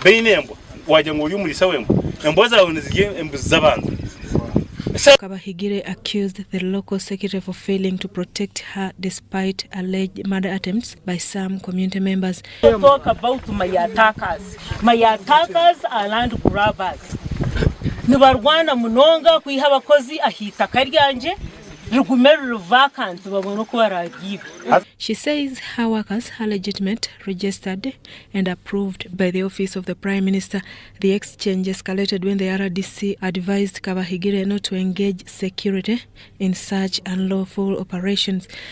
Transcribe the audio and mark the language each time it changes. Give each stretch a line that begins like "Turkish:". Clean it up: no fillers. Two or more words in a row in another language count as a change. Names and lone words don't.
English: Kabahigire accused the local secretary for failing to protect her despite alleged murder attempts by some community members. Talk about my attackers. My attackers are land grabbers.
Nyankole: Nibarwana munonga kuiha bakozi ahita karyanje.
English: She says her workers are legitimate, registered and approved by the office of the Prime Minister. The exchange escalated when the RDC advised Kabahigire not to engage security in such unlawful operations.